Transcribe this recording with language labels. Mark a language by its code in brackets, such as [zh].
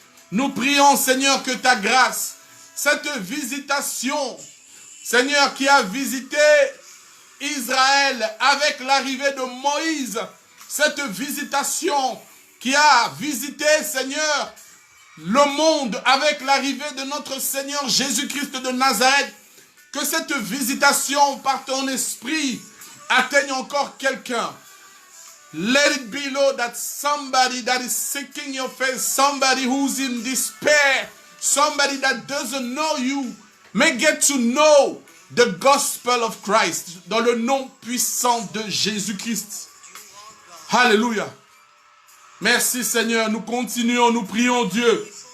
[fr] Nous prions, Seigneur, que ta grâce, cette visitation, Seigneur, qui a visité Israël avec l'arrivée de Moïse, cette visitation qui a visité, Seigneur, le monde avec l'arrivée de notre Seigneur Jésus-Christ de Nazareth, que cette visitation par ton esprit atteigne encore quelqu'un. [en] Let it be, Lord, that somebody that is seeking your face, somebody who's in despair, somebody that doesn't know you, may get to know the gospel of Christ, [fr] dans le nom puissant de Jésus-Christ. Alléluia. Merci Seigneur, nous continuons, nous prions Dieu.